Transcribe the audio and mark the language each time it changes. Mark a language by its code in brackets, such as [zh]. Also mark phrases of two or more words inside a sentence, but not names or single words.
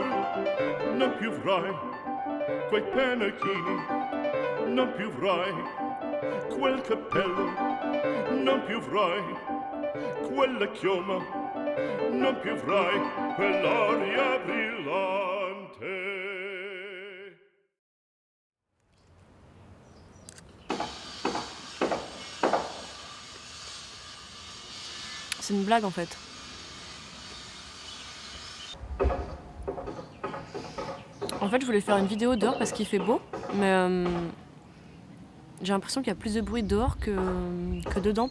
[it] Non più avrai quei pennacchini, non più avrai quel cappello, non più avrai quella chioma, non più avrai quell'aria brillante. [fr] C'est une blague en fait. En fait, je voulais faire une vidéo dehors parce qu'il fait beau, mais j'ai l'impression qu'il y a plus de bruit dehors que dedans.